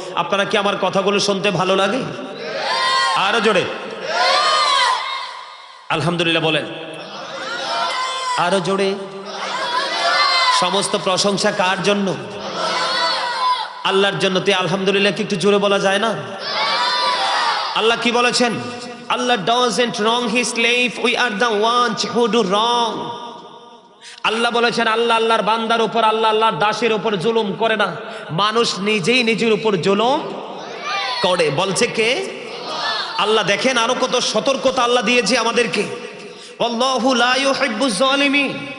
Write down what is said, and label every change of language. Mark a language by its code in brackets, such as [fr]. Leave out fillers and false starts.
[bn] আপনারা কি আমার কথাগুলো শুনতে ভালো লাগে? আরো জোরে আলহামদুলিল্লাহ বলেন। আরো জোরে। সমস্ত প্রশংসা কার জন্য? আল্লাহর জন্য। তে আলহামদুলিল্লাহ কি একটু জোরে বলা যায় না? আল্লাহ কি বলেছেন? [en] আল্লাহ doesn't wrong his slave, we are the ones who do wrong। [bn] আল্লাহ বলেছেন আল্লাহ আল্লাহর বান্দার উপর, আল্লাহ আল্লাহর দাসের উপর জুলুম করে না। মানুষ নিজেই নিজের উপর জুলুম করে। বলছে কে? আল্লাহ। দেখেন আরো কত সতর্কতা আল্লাহ দিয়েছে আমাদেরকে। [ar] আল্লাহু লা ইউহিব্বুজ জালিমিন।